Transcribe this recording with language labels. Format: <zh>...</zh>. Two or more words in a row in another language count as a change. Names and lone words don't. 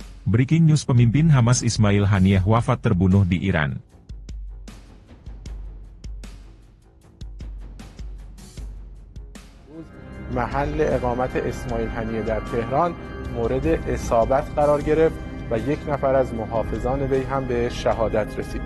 <en>Breaking news,</en> <id>pemimpin Hamas Ismail Haniyeh wafat terbunuh di Iran.</id> <fa>محل اقامت اسماعیل هنیه در تهران مورد اصابت قرار گرفت و یک نفر از محافظان وی هم به شهادت رسید.</fa>